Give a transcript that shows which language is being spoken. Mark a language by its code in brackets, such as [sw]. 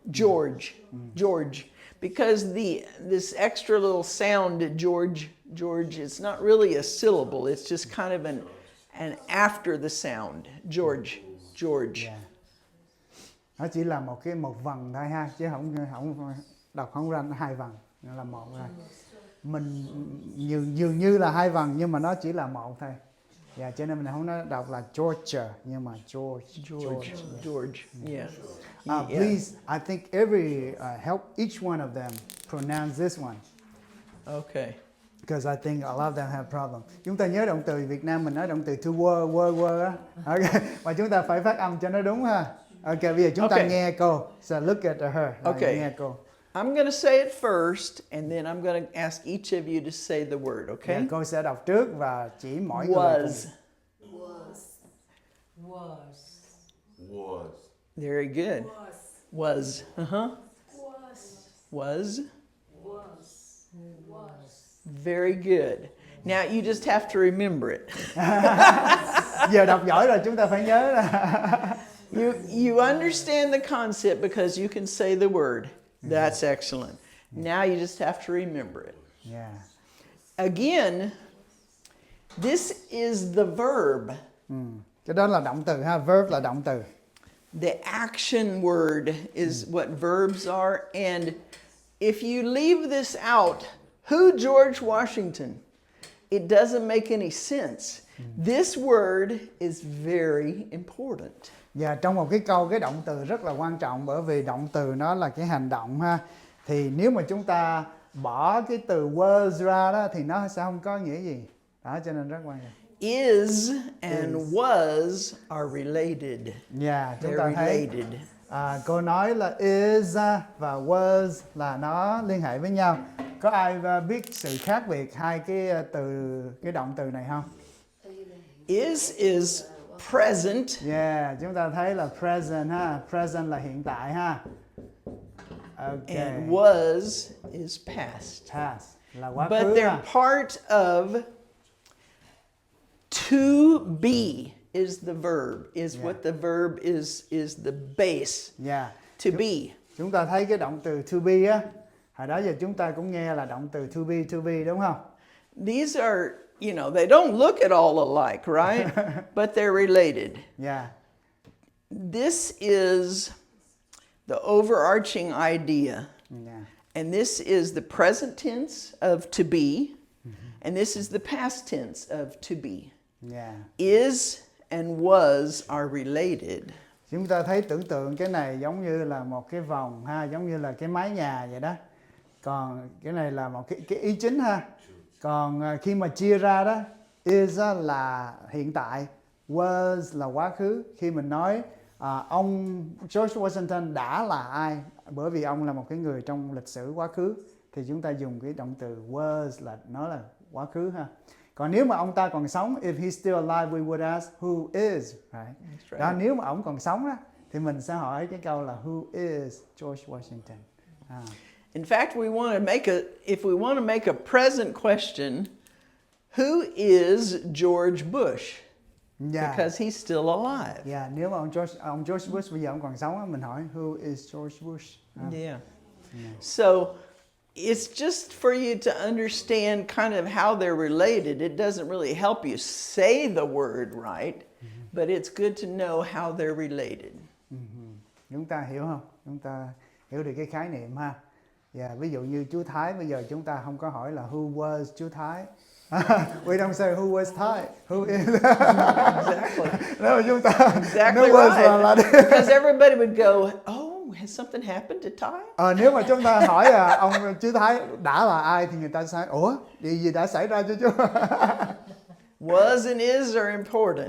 [en] George, because this extra little sound George, it's not really a syllable. It's just kind of an after the sound. George. Yeah. [vi] Nó chỉ là một vần thôi ha, chứ không đọc không ra hai vần, nó là một thôi. Mình dường như là hai vần nhưng mà nó chỉ là một thôi. Dạ, cho nên mình không nói đọc là Georgia nhưng mà George. [en] Yeah. Please, I think help each one of them pronounce this one. Okay. Because I think a lot of them have problem. [vi] Chúng ta nhớ động từ Việt Nam mình nói động từ to were á. Okay. Và chúng ta phải phát âm cho nó đúng ha. Okay, bây giờ chúng ta nghe cô. [en] So look at her. Okay. [vi] Nghe cô. [en] I'm going to say it first, and then I'm going to ask each of you to say the word, okay? [vi] Yeah, cô sẽ đọc trước và chỉ mỗi người. [en] Was. Very good. Was. Was. Very good. Now you just have to remember it. [vi] Giờ đọc giỏi rồi chúng ta phải nhớ là [en] You understand the concept because you can say the word. That's excellent. Now you just have to remember it. Yeah. Again, this is the verb. [vi] Cái đó là động từ ha, verb là động từ. [en] The action word is what verbs are, and if you leave this out, who George Washington? It doesn't make any sense. This word is very important. [vi] Và trong một cái câu, cái động từ rất là quan trọng, bởi vì động từ nó là cái hành động ha. Thì nếu mà chúng ta bỏ cái từ was ra đó thì nó sẽ không có nghĩa gì. Đó, cho nên rất quan trọng. [en] Is and was are related. [vi] Yeah, chúng [en] They're [vi] ta thấy [en] related. [vi] Cô nói là is và was là nó liên hệ với nhau. Có ai biết sự khác biệt hai cái động từ này không? [en] Is present. [vi] Yeah, chúng ta thấy là present ha. Present là hiện tại ha. Okay. [en] And was is past. [vi] Past là quá [en] But [vi] khứ [en] they're [vi] ha. [en] part of to be is the verb, is Yeah. what the verb is the base. Yeah. To be. [vi] Chúng ta thấy cái động từ to be á. Hồi đó giờ chúng ta cũng nghe là động từ to be đúng không? [en] These are, you know, they don't look at all alike, right? But they're related. Yeah. This is the overarching idea. Yeah. And this is the present tense of to be. And this is the past tense of to be. Yeah. Is and was are related. [vi] Chúng ta thấy tưởng tượng cái này giống như là một cái vòng ha, giống như là cái mái nhà vậy đó. Còn cái này là một cái ý chính ha. Còn khi mà chia ra đó, is là hiện tại, was là quá khứ. Khi mình nói ông George Washington đã là ai, bởi vì ông là một cái người trong lịch sử quá khứ, thì chúng ta dùng cái động từ was là nó là quá khứ ha. Còn nếu mà ông ta còn sống, [en] if he's still alive, we would ask who is, right? right. [vi] Đó, nếu mà ông còn sống á, thì mình sẽ hỏi cái câu là [en] who is George Washington. In fact, if we want to make a present question, who is George Bush? Yeah. Because he's still alive. [vi] Yeah, nếu mà ông George Bush bây giờ ông còn sống á, mình hỏi [en] who is George Bush? Yeah. So it's just for you to understand kind of how they're related. It doesn't really help you say the word right, but it's good to know how they're related. [vi] Chúng ta hiểu không? Chúng ta hiểu được cái khái niệm ha. Yeah, ví dụ như chú Thái bây giờ chúng ta không có hỏi là [en] who was chú Thái. We don't say who was Thái, who is. Exactly. [vi] Nếu mà chúng ta [en] Exactly [vi] nếu was là [en] right. Because everybody would go, oh, has something happened to Ty? [vi] Nếu mà chúng ta hỏi ông chú Thái đã là ai thì người ta sẽ ủa điều gì đã xảy ra cho chú? [en] Was and is are important.